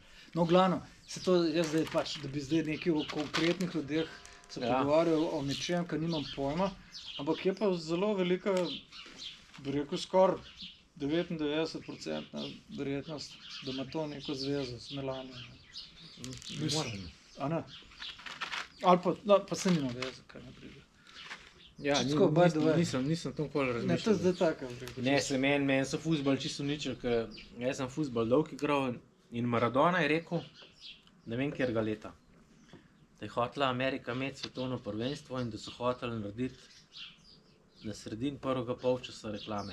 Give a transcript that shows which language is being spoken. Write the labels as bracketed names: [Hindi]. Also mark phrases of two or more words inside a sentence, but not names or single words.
[Slovenian] No, glavno, se to jaz zdaj pač, da bi zdaj neki o konkretnih ljudeh se pogovarjal o nečem, kar nimam pojma, ampak je pa zelo velika, bi rekel, skoraj 99% verjetnost, da ima to neko zvezo s Melanijo. Mislim, a ne? Ali pa, no, pa se nima veze, kaj ne pride. Ja, Tako, [English] by the way. [Slovenian] nisem tam nikoli Ne, to je razmišljal. zdaj tako. Ne, se meni so fuzbal čisto uničil, ker jaz sem fuzbal dolg igral in Maradona je rekel, ne vem kjerga leta, da je hotela Amerika imeti svetovno prvenstvo in da so hoteli narediti na sredini prvega polčasa reklame.